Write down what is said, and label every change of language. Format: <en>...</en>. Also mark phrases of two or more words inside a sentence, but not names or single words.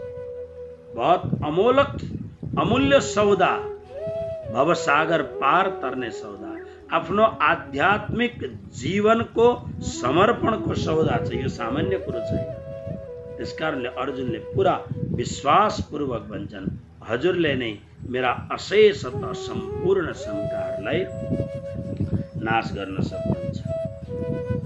<hi>बहुत अमोलक अमूल्य सौदा, भवसागर पार तरने सौदा,</hi> <ne>आफ्नो आध्यात्मिक जीवन को समर्पण को सौदा छ। यो सामान्य कुरो छैन। त्यसकारणले अर्जुनले पुरा विश्वास पूर्वक भन्छन्, हजुरले नै मेरा अशेष सम्पूर्ण शङ्काहरूलाई नाश गर्न सक्नुहुन्छ।</ne>